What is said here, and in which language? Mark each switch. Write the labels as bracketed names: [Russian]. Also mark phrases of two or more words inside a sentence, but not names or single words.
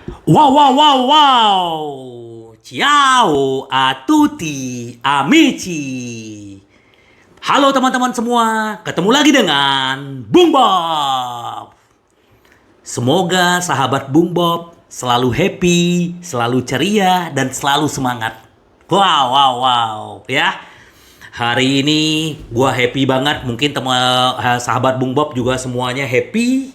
[Italian] Wow, wow, wow, wow. Ciao a tutti, amici. [Indonesian] Halo teman-teman semua, ketemu lagi dengan Bung Bob. Semoga sahabat Bung Bob selalu happy, selalu ceria, dan selalu semangat. Wow, wow, wow, ya. Hari ini gua happy banget. Mungkin teman sahabat Bung Bob juga semuanya happy.